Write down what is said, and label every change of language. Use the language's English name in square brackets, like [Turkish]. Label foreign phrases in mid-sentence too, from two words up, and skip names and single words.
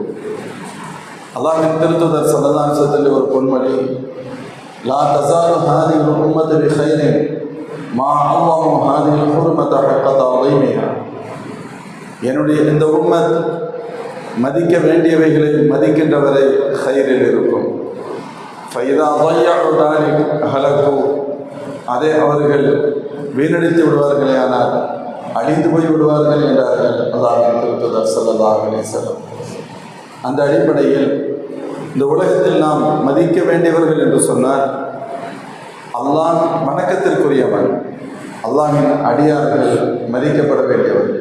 [Tamil] அல்லாஹ்வின் திருத்தூதர் [Arabic] صلى الله عليه وسلم [Tamil] ஒரு பொன்மொழி, [Arabic] لا تزال هذه الأمة بخير ما الله هذه الحرمة حق تعظيمها. [Tamil] என்னுடைய இந்த உம்மத் மதிக்க வேண்டியவைகளை மதிக்கின்றவரை கைரில் இருக்கும். [Arabic] ஃபைதா ضيعوا ذلك هلكوا. [Tamil] அதை அவர்கள் வீணடித்து விடுவார்களே, ஆனால் அழிந்து போய் விடுவார்கள் என்றார்கள் அல்லாஹ்வின் திருத்தூதர் [Arabic] صلى الله عليه وسلم. [Tamil] அந்த அடிப்படையில் இந்த உலகத்தில் நாம் மதிக்க வேண்டியவர்கள் என்று சொன்னால் அல்லாஹ் வணக்கத்திற்குரியவன், அல்லாஹ்வின் அடியார்கள் மதிக்கப்பட வேண்டியவர்கள்.